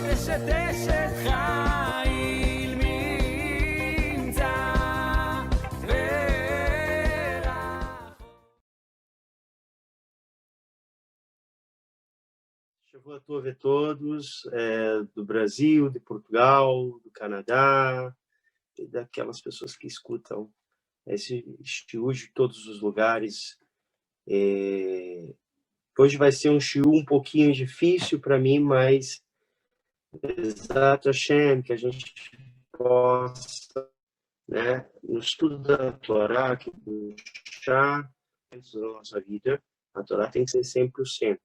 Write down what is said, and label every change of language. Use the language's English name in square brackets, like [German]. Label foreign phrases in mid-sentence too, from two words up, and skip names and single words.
[Hebrew] אשת אשת חיל ממצא שבועות טוב [Portuguese] a todos, do Brasil, de Portugal, do Canadá, e daquelas pessoas que escutam esse shiur de todos os lugares. Hoje vai ser um shiur um pouquinho difícil para mim, mas [Hebrew] בעזרת השם, [Portuguese] que a gente possa, né, no estudo da Torá, que puxar a nossa vida, a Torá tem que ser sempre o centro.